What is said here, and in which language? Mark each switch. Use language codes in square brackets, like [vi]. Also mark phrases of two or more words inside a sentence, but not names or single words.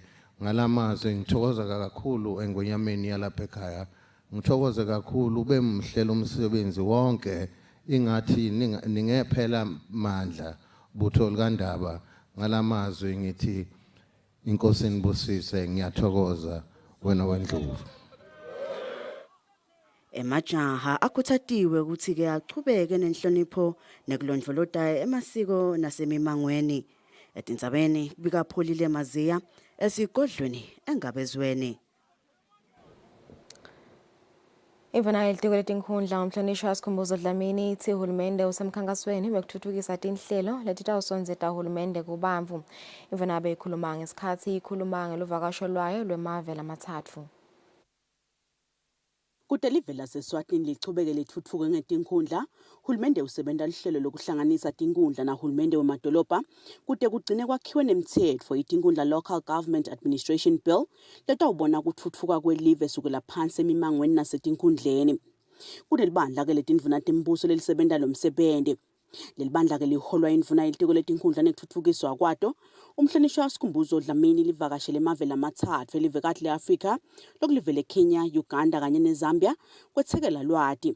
[zu] Ngalamazwi ngithokoza kakhulu engonyameni yalapha ekhaya, ngithokoze kakhulu ube mhlelo umsebenzi wonke ingathi ningephela mandla butho likandaba. Ngalamazwi ngithi inkosi nibusise, ngiyathokoza wena wendlovu. [ss] Emajaha akhuthatiwe ukuthi ke aqhubeke nenhlonipho nekulondlolodayo emasiko nasemimangweni. Etindzabeni bikapholile Maziya esigodlweni engabezweni. Ivana ilitiko letinkhundla umhlonishwa Sikhumbuzo Dlamini ithi uhulumende usemkhankasweni wekuthuthukisa tinhlelo letitawusondzeta uhulumende kubantfu. Ivana beyikhuluma ngesikhatsi ikhuluma ngeluvakasho lwayo lwemave lamathatfu. Kude live laseSwatini lichubeke lithuthuke ngetinkhundla, hulumende usebenta lihlelo lokuhlanganisa tinkhundla na hulumende wemadolobha kude kugcine kwakhiwe nemitsetfo itinkhundla Local Government Administration Bill letawubona kutfutfuka kwelive sukela phansi emimangweni nasetinkhundleni. Kunelibandla ke letindvuna tembuso lelisebenta lomsebenti. Lelibandla ke liholwa indvuna yelitiko letinkhundla nekutfutfukiswa kwato. Umhlonishwa Sikhumbuzo Dlamini livakashele emave lamathatfu elivekati le-Afrika lokulive leKenya, Uganda kanye neZambia kwetsekela lwati.